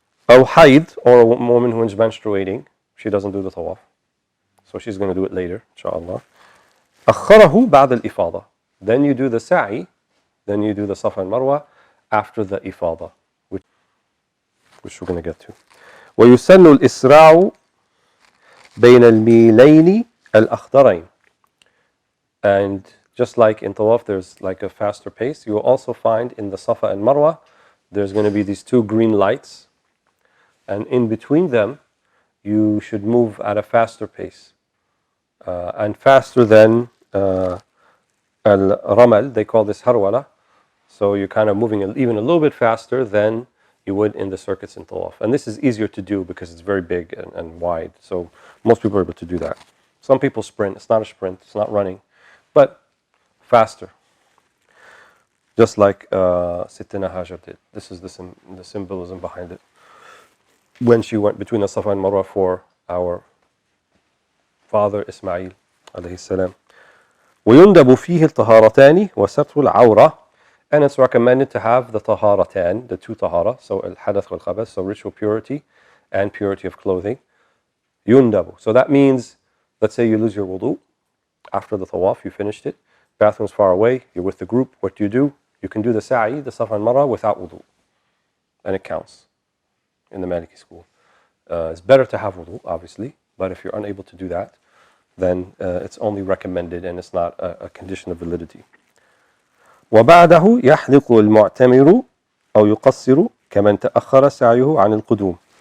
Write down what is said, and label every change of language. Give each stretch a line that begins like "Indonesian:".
Arabic: أو حيض,
English: or a woman who is menstruating, she doesn't do the tawaf. So she's going to do it later, inshallah.
Arabic: أخره بعد الإفاضة.
English: Then you do the sa'i, then you do the Safa and Marwa after the ifada, which we're going to get to.
Arabic: ويسن الإسراع بين الميلين الأخضرين.
English: And just like in Tawaf there's like a faster pace, you will also find in the Safa and Marwa there's going to be these two green lights, and in between them you should move at a faster pace, and faster than al-ramal. They call this harwala. So you're kind of moving even a little bit faster than you would in the circuits in Tawaf. And this is easier to do because it's very big and wide. So most people are able to do that. Some people sprint. It's not a sprint. It's not running. But faster. Just like Sittina Hajar did. This is the symbolism behind it. When she went between the Safa and Marwa for our father Ismail alayhi salam.
Arabic: ويندب فيه الطهارتان وستر العورة.
English: And it's recommended to have the taharatan, the two tahara, so al-hadath wal-khabath, so ritual purity and purity of clothing. Yundabu. So that means, let's say you lose your wudu after the tawaf, you finished it, bathroom's far away, you're with the group, what do? You can do the sa'i, the Safa and Marwa, without wudu. And it counts in the Maliki school. It's better to have wudu, obviously, but if you're unable to do that, then it's only recommended and it's not a condition of validity.
Arabic: وبعده يحلق المعتمر أو يقصر كمن تأخر سعيه عن القدوم.